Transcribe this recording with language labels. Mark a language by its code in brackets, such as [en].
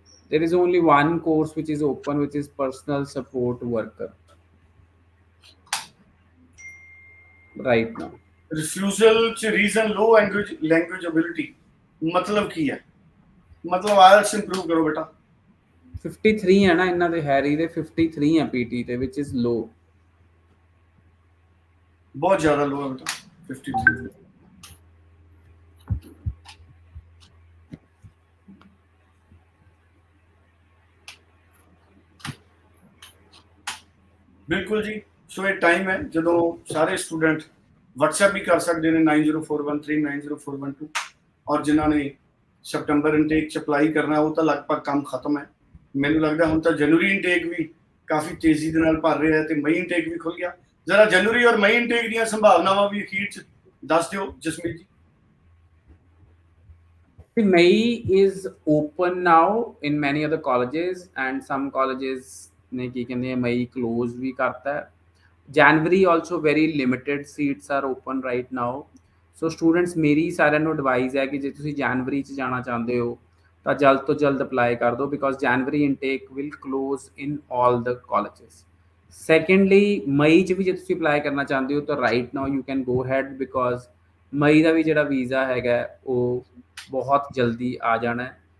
[en] there is only one course which is open, which is personal support worker right now. [pa] Refusal 'ਚ reason ਲੋ language ability, ਮਤਲਬ ਕੀ ਹੈ? ਮਤਲਬ IELTS improve ਕਰੋ ਬੇਟਾ। 53 ਹੈ ਨਾ ਇਹਨਾਂ ਦੇ, ਹੈਰੀ ਦੇ 53 ਹੈ ਪੀਟੀ ਤੇ, [en] which is low. [pa] ਬਹੁਤ ਜ਼ਿਆਦਾ ਲੋ ਹੈ ਬੇਟਾ 53। ਬਿਲਕੁਲ ਜੀ। ਸੋ ਇਹ ਟਾਈਮ ਹੈ ਜਦੋਂ ਸਾਰੇ ਸਟੂਡੈਂਟ WhatsApp ਵੀ ਕਰ ਸਕਦੇ ਨੇ 9041390412, ਔਰ ਜਿਨ੍ਹਾਂ ਨੇ ਸਪਟੰਬਰ ਇਨਟੇਕ 'ਚ ਅਪਲਾਈ ਕਰਨਾ ਉਹ ਤਾਂ ਲਗਭਗ ਕੰਮ ਖਤਮ ਹੈ। ਮੈਨੂੰ ਲੱਗਦਾ ਹੁਣ ਤਾਂ ਜਨਵਰੀ ਇਨਟੇਕ ਵੀ ਕਾਫੀ ਤੇਜ਼ੀ ਦੇ ਨਾਲ ਭਰ ਰਿਹਾ ਹੈ ਤੇ ਮਈ ਇਨਟੇਕ ਵੀ ਖੁੱਲ ਗਿਆ। ਜ਼ਰਾ ਜਨਵਰੀ ਔਰ ਮਈ ਇਨਟੇਕ ਦੀਆਂ ਸੰਭਾਵਨਾਵਾਂ ਵੀ ਅਖੀਰ 'ਚ ਦੱਸ ਦਿਓ Jasmeet ji. [en] May is open now in many other colleges, and some colleges [pa] ਨੇ ਕੀ ਕਹਿੰਦੇ ਆ ਮਈ [en] close [pa] ਵੀ ਕਰਤਾ ਹੈ। [en] January also very limited seats are open right now. [pa] So students, ਮੇਰੀ ਸਾਰਿਆਂ ਨੂੰ ਐਡਵਾਈਸ ਹੈ ਕਿ ਜੇ ਤੁਸੀਂ ਜਨਵਰੀ 'ਚ ਜਾਣਾ ਚਾਹੁੰਦੇ ਹੋ ਤਾਂ ਜਲਦ ਤੋਂ ਜਲਦ ਅਪਲਾਈ ਕਰ ਦਿਓ, [en] Because January intake will close in all the colleges. [pa] Secondly, ਮਈ 'ਚ ਵੀ ਜੇ ਤੁਸੀਂ ਅਪਲਾਈ ਕਰਨਾ ਚਾਹੁੰਦੇ ਹੋ ਤਾਂ [en] right now you can go ahead, [pa] because ਮਈ ਦਾ ਵੀ ਜਿਹੜਾ ਵੀਜ਼ਾ ਹੈਗਾ ਉਹ ਬਹੁਤ ਜਲਦੀ ਆ ਜਾਣਾ ਹੈ।